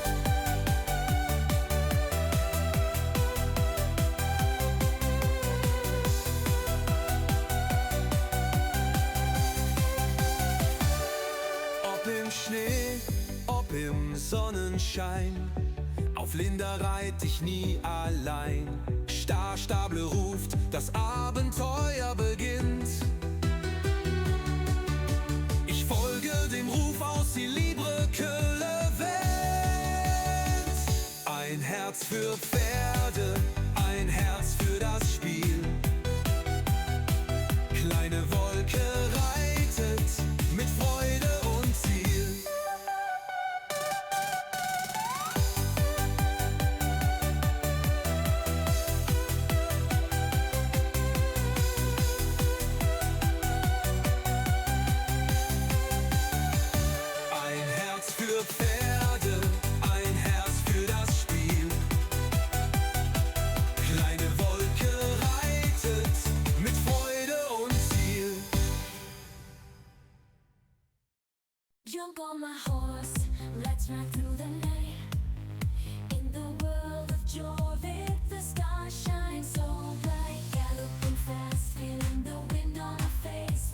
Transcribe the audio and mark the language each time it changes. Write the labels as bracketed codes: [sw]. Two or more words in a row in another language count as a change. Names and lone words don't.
[de] Ob im Schnee, ob im Sonnenschein, auf Linda reit ich nie allein. Starstable ruft, das Abenteuer beginnt. Ich folge dem Ruf aus die [fr] Libre que le vent. [de] Ein Herz für Pferde, ein Herz für das Spiel. Kleine Wolke reitet mit Freude und Ziel. Ein Herz für Pferde, ein Herz für das Spiel. Kleine Wolke reitet mit Freude und Ziel. [en] Jump on my horse, let's ride through the night. In the world of Jorvik, the stars shine so bright. Galloping fast, feeling the wind on our face.